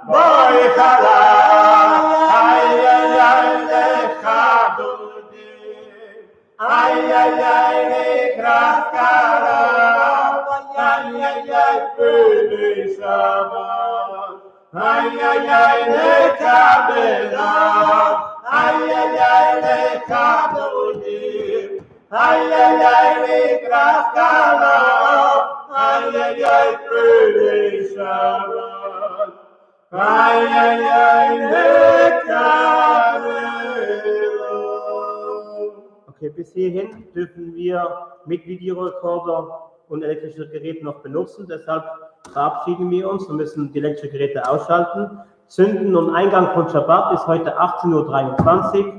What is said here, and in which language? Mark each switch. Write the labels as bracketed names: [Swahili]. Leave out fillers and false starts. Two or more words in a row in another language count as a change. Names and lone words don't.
[Hebrew] לך דודי לקראת קלה פני שבת נקבלה לך דודי לקראת קלה פני שבת [German] Okay, bis hierhin dürfen wir mit Videorekorder und elektrisches Gerät noch benutzen, deshalb verabschieden wir uns. Wir müssen die Elektrogeräte ausschalten. Zünden und Eingang von Shabbat ist heute 18:23 Uhr